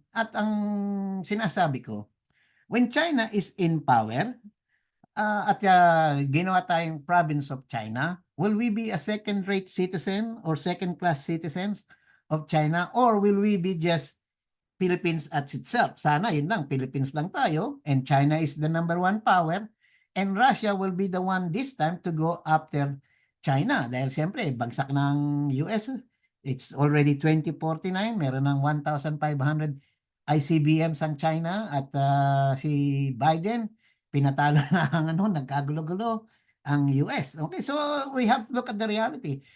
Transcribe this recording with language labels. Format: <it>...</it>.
<tl>At ang sinasabi ko,</tl> <en>when China is in power,</en> <tl>at ginawa tayong</tl> <en>province of China, will we be a second-rate citizen or second-class citizens of China, or will we be just Philippines at itself?</en> <tl>Sana yun lang,</tl> <en>Philippines</en> <tl>lang tayo,</tl> <en>and China is the number one power, and Russia will be the one this time to go after China.</en> <tl>Dahil siyempre, bagsak ng US,</tl> <en>it's already 2049,</en> <tl>meron ng 1,500 ICBMs ang China at si Biden, pinatalo na ang nagkagulo-gulo ang US.</tl> <en>Okay, so we have to look at the reality.</en>